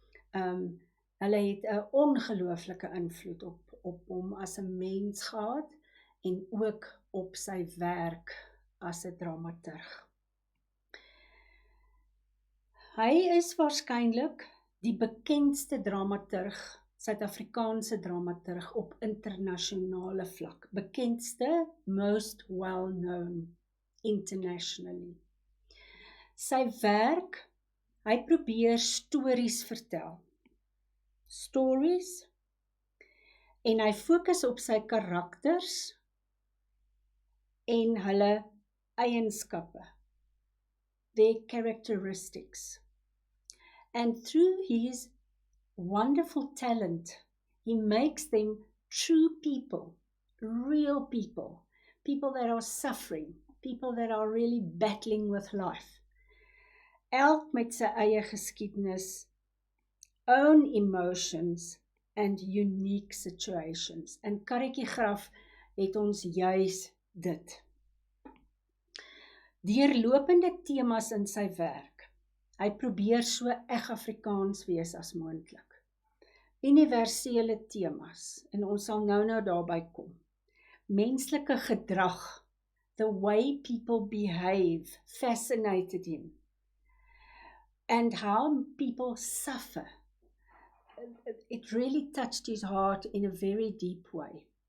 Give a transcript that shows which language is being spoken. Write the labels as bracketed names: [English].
[Afrikaans] Hulle het 'n ongelooflike invloed op hom as 'n mens gehad, en ook op sy werk as 'n dramaturg. Hy is waarskynlik die bekendste dramaturg Suid-Afrikaanse dramaturg op internasionale vlak. [English] Bekendste, most well known internationally. [Afrikaans] Sy werk, hy probeer stories vertel. Stories, en hy fokus op sy karakters en hulle eienskappe, [English] their characteristics. And through his wonderful talent, he makes them true people, real people, people that are suffering, people that are really battling with life. [Afrikaans] Elk met sy eie geskiedenis, [English] own emotions and unique situations. [Afrikaans] En Karretjie Graf het ons juis dit. Deurlopende temas in sy werk. Hy probeer so eg Afrikaans wees as moontlik. Universele temas, en ons sal nou daarby kom. Menslike gedrag, [English] the way people behave, fascinated him. And how people suffer. It really touched his heart in a very deep way.